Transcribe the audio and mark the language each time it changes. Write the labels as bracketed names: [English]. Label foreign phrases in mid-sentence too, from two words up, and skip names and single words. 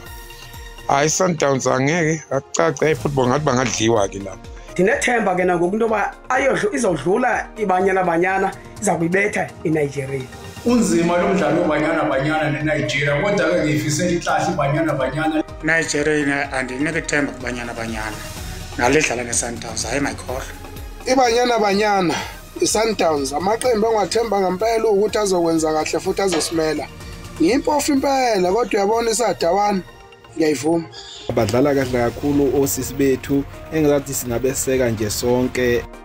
[Zulu] Hayi Sundowns angeke akucace ifootball ngathi bangadliwa ke lapha. [Xhosa] Ndinethemba ke nangokunto ba izodlula ibanyana iza kuyibetha iNigeria. [Zulu] Unzima lo mdlalo wabanyana neNigeria kodwa ke ngifisela ihlahle ibanyana. [Xhosa] Nigeria andinike themba kubanyana naledlala neSundowns hayi mayikhohlwa. [Zulu] Ibanyana iSundowns amaqembu engathemba ngempela ukuthi azokwenza kahle futhi azosimela. Ngimpofu impela kodwa uyabona isadawana ngiyayivuma. Badlala kahle kakhulu osisi bethu engathi singabeseka nje sonke.